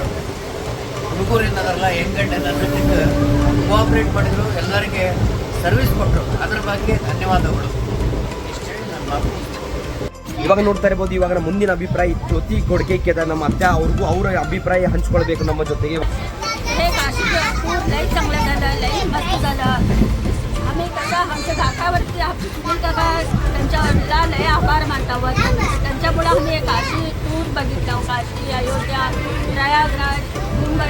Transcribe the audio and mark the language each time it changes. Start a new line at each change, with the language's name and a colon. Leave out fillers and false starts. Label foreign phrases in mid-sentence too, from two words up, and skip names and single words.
Kannada: ಹುಡುಗರಿನದರಲ್ಲ ಹೆಂಗಂಡೆಲ್ಲ ಜೊತೆಗೆ ಕೋಆಪ್ರೇಟ್ ಮಾಡಿದರು, ಎಲ್ಲರಿಗೆ ಸರ್ವಿಸ್ ಕೊಟ್ಟರು. ಅದ್ರ ಬಗ್ಗೆ ಧನ್ಯವಾದಗಳು. ಇಷ್ಟೇ ನನ್ನ ಮಾತು. ಇವಾಗ ನೋಡ್ತಾ ಇರ್ಬೋದು, ಇವಾಗ ಮುಂದಿನ ಅಭಿಪ್ರಾಯ ಜ್ಯೋತಿ ಗೊಡ್ಗೆ ಕೇಳ್ತಾ ನಮ್ಮ ಅತ್ತೆ ಅವ್ರಿಗೂ ಅವರ ಅಭಿಪ್ರಾಯ ಹಂಚ್ಕೊಳ್ಬೇಕು ನಮ್ಮ ಜೊತೆಗೆ.
Marathi: हे काशी टूर लई चांगलं झालं, लई मस्त झालं. आम्ही कसं आमच्या काकावरती सुनील काका त्यांच्यावरला लई आभार मानतो. त्यांच्यामुळे आम्ही हे काशी टूर बघितलं. काशी, अयोध्या, प्रयागराज, मुंबई.